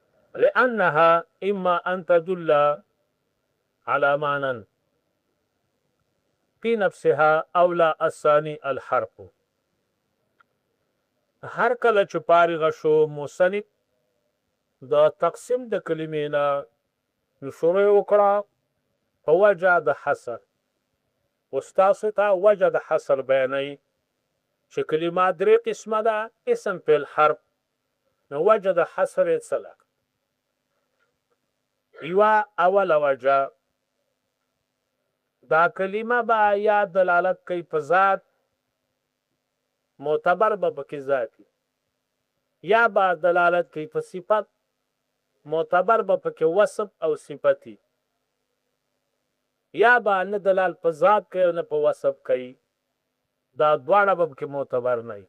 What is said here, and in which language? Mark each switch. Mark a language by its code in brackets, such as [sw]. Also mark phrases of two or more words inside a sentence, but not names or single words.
[ar] لأنها إما أن تدل على معنى في نفسها او لا الثاني الحرف. [ps] هر کله چې فارغ شو مصنف د تقسیم د کلمې نه شروع وکړه په وجه د حصر. استاسو ته وجه د حصر بیانوي چې کلمه درې قسمه ده، اسم فعل حرف. نو وجه د حصر یې څه ده؟ یوه اوله وجه دا کلمه به یا دلالت کوي په ذات، معتبر به پکې ذاتي، یا به دلالت کوي په صفت، معتبر به پکې وصف او صفتی، یا به نه دلال په ذات کوي نه په وصف کوي، دا دواړه به پکې معتبر نه وي.